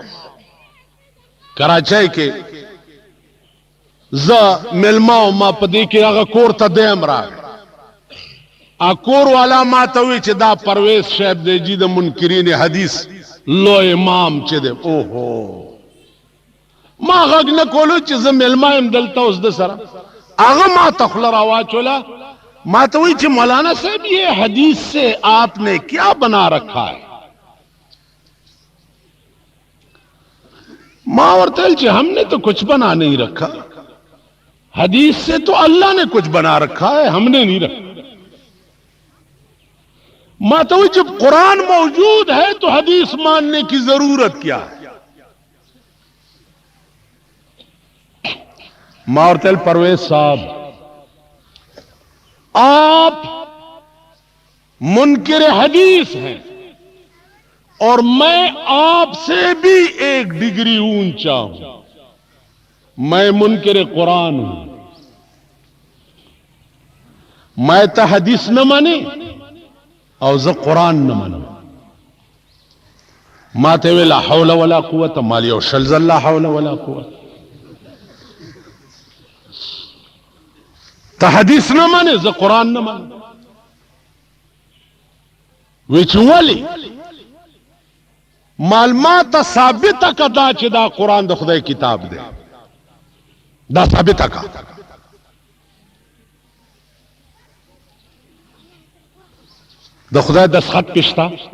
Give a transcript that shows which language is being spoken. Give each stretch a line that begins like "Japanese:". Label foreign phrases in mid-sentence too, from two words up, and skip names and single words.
Pashto: کراچۍ کې زه ملما ما په دې کې هغه کور ته دیم راغی کور والا ما ته وی چې دا پرویز شیب دی جی د منکرین حدیث لو امام چې دی اوهو ما غږ نه کولو چې زه ملما یم دلته اوس د سره هغه ما ته خوله راواچوله ما ته وی چې مولانا صاحب
Urdu: یہ حدیث سے آپ نے کیا بنا رکھا ہے
Pashto: ما ورته چې
Urdu: ہم نے تو کچھ بنا نہیں رکھا حدیث سے تو اللہ نے کچھ بنا رکھا ہے ہم نے نہیں رکھا ما تو جب قرآن موجود ہے تو حدیث ماننے کی ضرورت کیا ہے مارتل پرویز صاحب آپ منکر حدیث ہیں اور میں آپ سے بھی ایک ڈگری اونچا ہوں میں منکر قرآن ہوں میں تو حدیث نہ مانے
Pashto: او زه قرآن نه منم ما ته وی
Arabic: لا حول ولا قوت
Pashto: مال یو شل زل
Arabic: لا حول ولا قوت
Pashto: ته حدیث نه منې زه قرآن نه منم وی چې ولې مال ما ته ثابته که دا چې دا قرآن د خدای کتاب دی دا ثابته که د خدای دستخط پشتا